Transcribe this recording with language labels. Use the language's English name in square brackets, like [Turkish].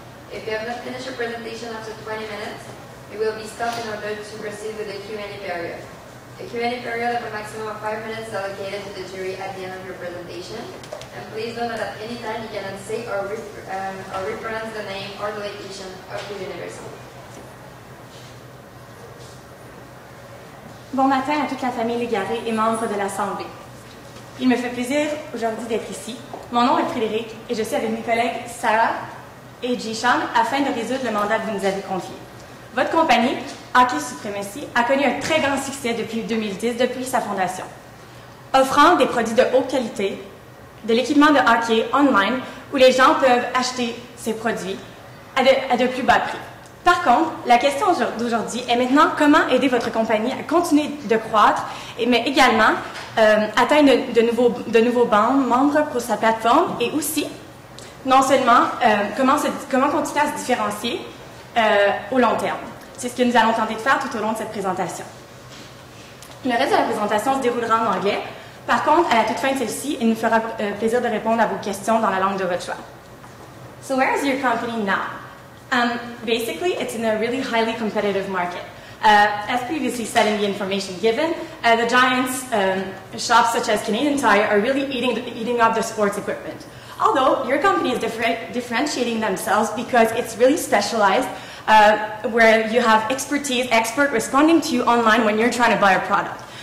[English] If you have not finished your presentation after 20 minutes, you will be stopped in order to proceed with the Q&A period. The Q&A period of a maximum of 5 minutes is allocated to the jury at the end of your presentation. And please note that at any time you cannot say or repronounce the name or the location of the university. [French] Bon matin à toute la famille Légaré et membres de l'Assemblée. Il me fait plaisir aujourd'hui d'être ici. Mon nom est Frédéric et je suis avec mes collègues Sarah et Jisham afin de résoudre le mandat que vous nous avez confié. Votre compagnie, Hockey Supremacy, a connu un très grand succès depuis 2010, depuis sa fondation, offrant des produits de haute qualité, de l'équipement de hockey online où les gens peuvent acheter ces produits à de plus bas prix. Par contre, la question d'aujourd'hui est maintenant comment aider votre compagnie à continuer de croître, mais également atteindre de nouveaux membres pour sa plateforme et aussi, non seulement, comment continuer à se différencier au long terme. C'est ce que nous allons tenter de faire tout au long de cette présentation. Le reste de la présentation se déroulera en anglais. Par contre, à la toute fin de celle-ci, il nous fera plaisir de répondre à vos questions dans la langue de votre choix. [English] So where is your company now? Basically, it's in a really highly competitive market. As previously said in the information given, the giants shops such as Canadian Tire are really eating up the sports equipment. Although your company is differentiating themselves because it's really specialized, where you have expert responding to you online when you're trying to buy a product.